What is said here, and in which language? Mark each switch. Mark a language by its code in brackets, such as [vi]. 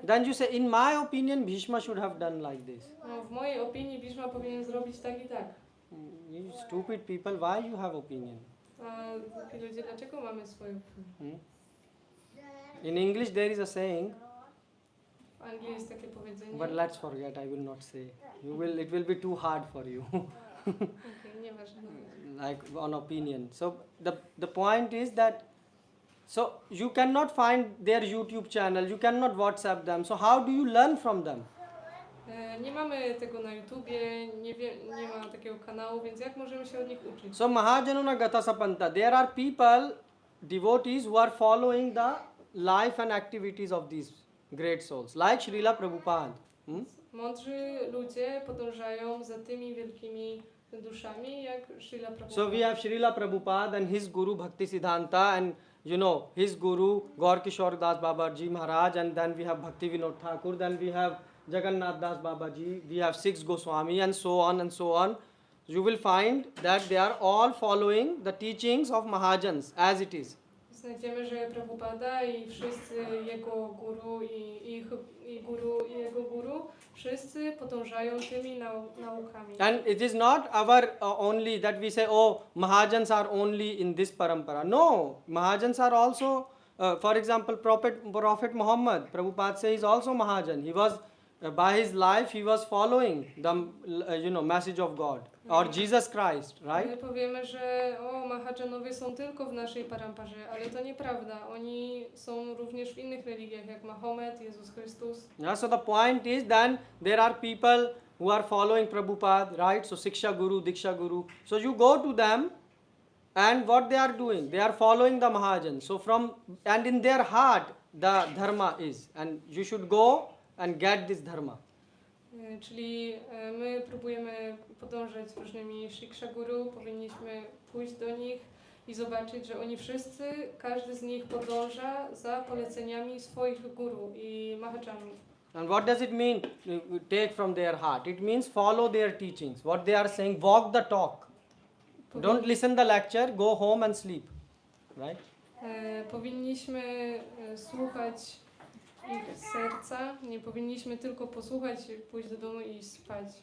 [en] Then you say, in my opinion, Bhishma should have done like this. [pl] No, w mojej opinii Bhishma powinien zrobić tak i tak. [en] You stupid people, why you have opinion? [pl] A głupi ludzie, dlaczego mamy swoje opinie? [en] In English there is a saying, [pl] W Anglii jest takie powiedzenie. [en] but let's forget, I will not say. It will be too hard for you. [pl] Okay, nieważne. [en] Like on opinion. So the point is that, so you cannot find their YouTube channel, you cannot WhatsApp them. So how do you learn from them? [pl] Nie mamy tego na YouTubie, nie ma takiego kanału, więc jak możemy się od nich uczyć? [en] So Mahajanuna Gata Sapanta, there are people, devotees who are following the life and activities of these great souls, like Srila Prabhupada. [pl] Mądrzy ludzie podążają za tymi wielkimi duszami, jak Srila Prabhupada. [en] So we have Srila Prabhupada and his guru Bhakti Siddhanta, and his guru Gaur Kishore Das Babaji Maharaj, and then we have Bhakti Vinod Thakur, then we have Jagannath Das Babaji, we have 6 Goswami, and so on and so on. You will find that they are all following the teachings of Mahajans as it is. [pl] Znajdziemy, że Prabhupada i wszyscy jego guru i jego guru, wszyscy podążają tymi naukami. [en] And it is not our only that we say, oh, Mahajans are only in this parampara. No, Mahajans are also, for example, Prophet Muhammad, Prabhupada says, is also Mahajan. He was, by his life, he was following the, message of God or Jesus Christ, right? [pl] My powiemy, że Mahajanowie są tylko w naszej paramparze, ale to nieprawda. Oni są również w innych religiach, jak Mahomet, Jezus Chrystus. [en] Yeah, so the point is then there are people who are following Prabhupada, right? So Siksha Guru, Diksha Guru. So you go to them and what they are doing? They are following the Mahajans. So and in their heart the dharma is, and you should go and get this dharma. [pl] Czyli my próbujemy podążać z różnymi Shiksha Guru, powinniśmy pójść do nich i zobaczyć, że oni wszyscy, każdy z nich podąża za poleceniami swoich guru i Mahajanów. [en] And what does it mean? Take from their heart. It means follow their teachings. What they are saying, walk the talk. Don't listen the lecture, go home and sleep. Right? [pl] Powinniśmy słuchać ich serca, nie powinniśmy tylko posłuchać, pójść do domu i spać.